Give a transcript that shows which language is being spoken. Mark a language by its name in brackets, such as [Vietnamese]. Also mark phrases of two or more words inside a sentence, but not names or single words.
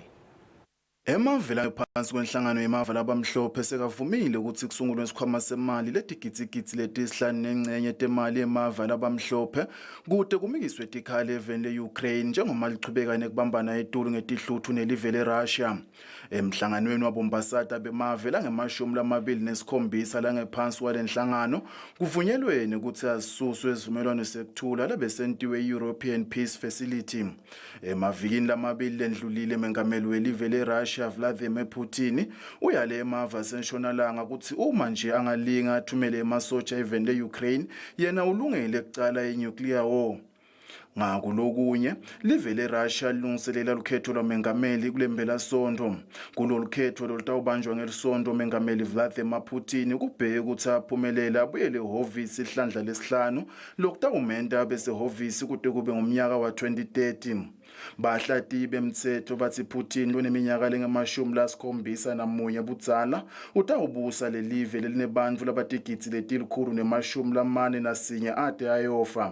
[Swati] Emavela ngaphansi kwenhlangano yemava labamhlophe sekavumile ukuthi kusungulwe isikhwama semali letigidzi letisihlanu nengcenye temali yemava labamhlophe kude kumikiswe tikhali eveni le-Ukraine njengoba lichubeka nekubambana etulu ngetihluthu nelive le-Russia. Emhlanganweni wabombasata bemave la-27 langephansi kwalenhlangano kuvunyelwene ukuthi azisuswe isivumelwano sekuthula labesentiwe i- [English] European Peace Facility. [Swati] Emavikini lamabili lendlulile mengameli welive le-Russia Vladimir Putin uyale emava asentshonalanga ukuthi uma nje angalinga athumele emasotsha eveni le-Ukraine yena ulungele kucala i- [English] nuclear war. [Swati] Ngakulokunye live le-Russia lilungiselela lukhetho lwamengameli kulembela sonto. Kulolu khetho lolutawubanjwa ngelisonto mengameli Vladimir Putin kubheke ukuthi aphumelela abuyele ehhovisi ihlandla lesihlanu lokutawumenta besehhovisi kude kube ngomnyaka wa 2030. Bahlati bemthetho bathi Putin loneminyaka lengama-71 budzala utawubusa lelive lelinebantu labatigidzi letilkhulu-41 ade ayofa.